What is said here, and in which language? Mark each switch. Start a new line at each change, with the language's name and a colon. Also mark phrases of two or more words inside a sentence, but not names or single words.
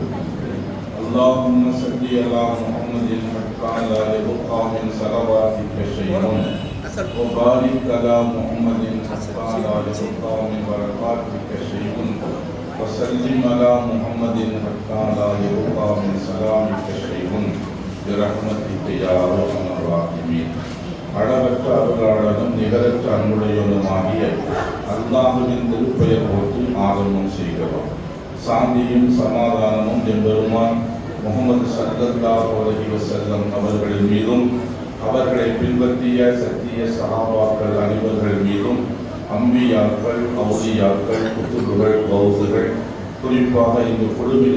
Arabic: اللهم صل على محمد حتى لا يبقى من صلواتك شيء وبارك على محمد حتى لا يبقى من بركاتك شيء وسلم على محمد حتى لا يبقى من سلامك شيء برحمتك يا ارحم الراحمين.
Tamil: அளவற்ற அருளாளனும் நிகரற்ற அன்புடையவனுமாகிய அல்லாஹ்வின் திருப்பெயர் போற்றி ஆரம்பம் செய்கிறோம். சாந்தியும் சமாதானமும் எம்பெருமான் முகமது
Arabic: صلى الله عليه وسلم
Tamil: அவர்களின் மீதும் அவர்களை பின்பற்றிய சத்திய சஹாபாக்கள் அனைவர்கள் மீதும் அம்பியாக்கள், அவுலியாக்கள், குத்துபுகள், கௌசுகள், குறிப்பாக இங்கு குழுவில்